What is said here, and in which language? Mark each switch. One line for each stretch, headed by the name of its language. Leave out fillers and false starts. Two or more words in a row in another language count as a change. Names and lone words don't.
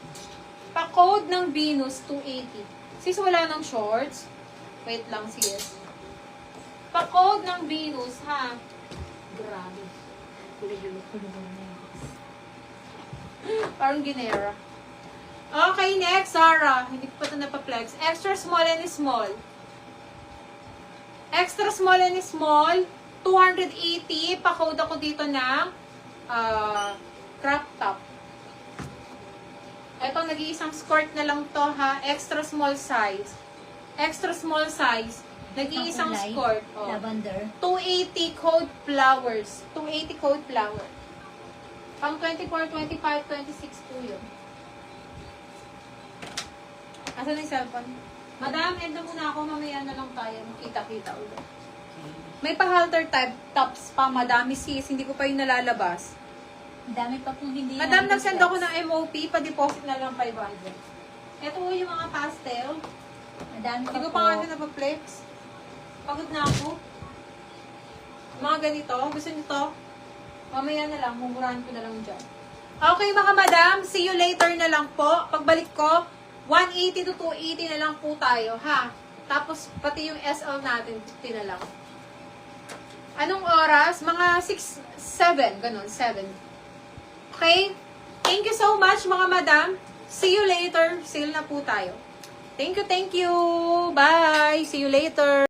Filipino: Pa-code ng Venus, 280. Sis, wala ng shorts. Wait lang, sis. Pa-code ng Venus, ha? Grabe. Parang ginera.
English: Okay, next, Sarah.
Filipino: Hindi ko pa ito napaplex.
English: Extra small and small. Extra small and small, 280.
Filipino: Pa-code ako dito ng crop top. Ito, nag-iisang skirt na lang to, ha?
English: Extra small size. Extra small size.
Filipino: Nag-iisang Ang kulay, skirt. Oh. Lavender.
English: 280 code flowers. 280 code flower.
Filipino: Pang 24, 25, 26 po yun. Asan na yung cellphone? Madam, end na muna ako. Mamaya na lang tayo. Makita-kita ulit. May pa-halter type tops pa, madami sis. Hindi ko pa yung nalalabas. Ang dami pa pong hindi Madam, na nag-send ako ng MOP. Pa-deposit na lang 500. Ito po yung mga pastel. Madami pa Hindi ko po. pa nga na napaplex. Pagod na ako. Mga ganito. Gusto nyo to? Mamaya na lang. Mumurahan ko na lang dyan. Okay mga madam.
English: See you later
Filipino: na lang po. Pagbalik ko, 180 to 280 na lang po tayo. Ha? Tapos pati yung SL natin, 50 na lang. Anong oras? Mga 6, 7. Ganun, 7. Okay?
English: Thank you so much
Filipino: mga madam.
English: See you later.
Filipino: Sale na po tayo.
English: Thank you, thank you. Bye. See you later.